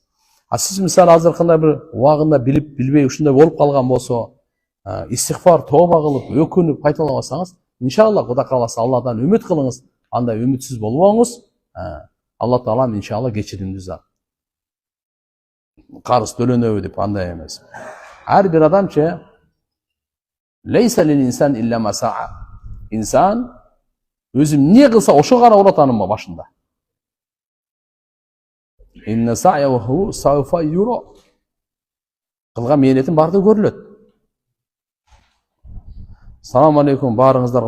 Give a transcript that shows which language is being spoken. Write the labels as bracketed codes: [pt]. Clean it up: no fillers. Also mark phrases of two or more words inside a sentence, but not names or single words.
[ky] А сиз мисалы азыр кандай бир убагында билип билбей ушундай болуп калган болсо, истигфар, тооба кылып, өкүнүп кайталабасаңыз, иншалла Кудай кааласа Алладан үмүт кылыңыз. Андай үмүтсүз болбоңуз. Алла Таалам иншалла кечиримди зат. Карыз төлөнөбү деп андай эмес. Ар бир адамчы [ar] ليس للإنسان إلا ما سعى. [ky] Инсан өзү эмне кылса ошо гана болот анын башында. [ar] إن سعيه سوف يرى. [ky] Кылган мээнетин баардыгы көрүлөт. [ar] سلام عليكم [ky] баарыңыздарга.